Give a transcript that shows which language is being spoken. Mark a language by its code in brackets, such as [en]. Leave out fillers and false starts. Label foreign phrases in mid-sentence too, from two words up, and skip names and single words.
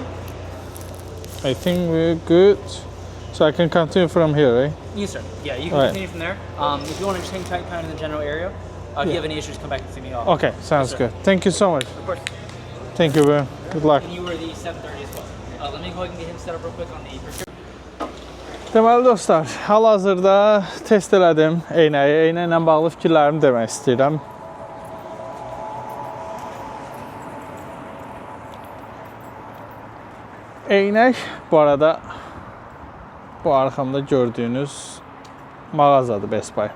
[en] I think we're good. So I can continue from here, right? Yes, sir. Yeah, you can All right. continue from there. If you want to just hang tight kind of in the general area, if you have any issues, come back and see me. Okay, sounds sir. good. Thank you so much. Of course. Thank you, bro. Good luck. And you were the 7:30 as well. Let me go ahead and get him set up real quick on the prescription. [az] Deməli dostlar, hal-hazırda test elədim eynəyi. Eynəklə bağlı fikirlərimi demək istəyirəm. Eynək bu arada bu arxamda gördüyünüz mağazadır Best Buy.